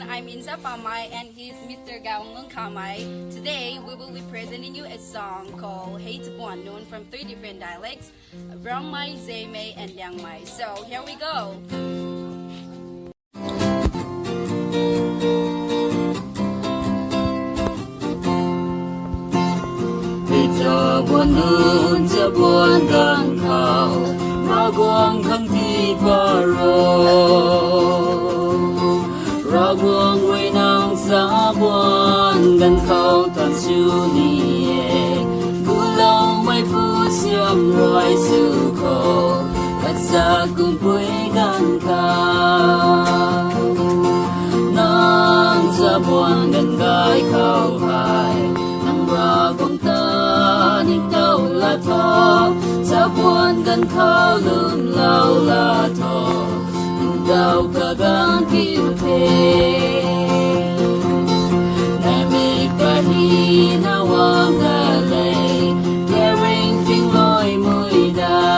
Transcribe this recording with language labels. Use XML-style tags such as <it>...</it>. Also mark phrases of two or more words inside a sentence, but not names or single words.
<en>Inza and he's Mr. Gaiguanlung Chabuan. Today we will be presenting you a song called Chabuan Nun from 3 different dialects, Rongmei, Zeme, and Liangmei. So here we go.</en> <nbu>Chabuan Nun Chabuan Gan Ravguang tipat Ravguang Nang Chabuan Gan khou tan siu nie Guloumeipu Siamruai Su Kachak kumpui gan Nang Chabuan Gan gai khou hai Nang Ravguang ningtou latho Chabuan Gan khou Lumlou latho Ntao Kagan Naimik pehi nawang delei Keringting loimuida</nbu>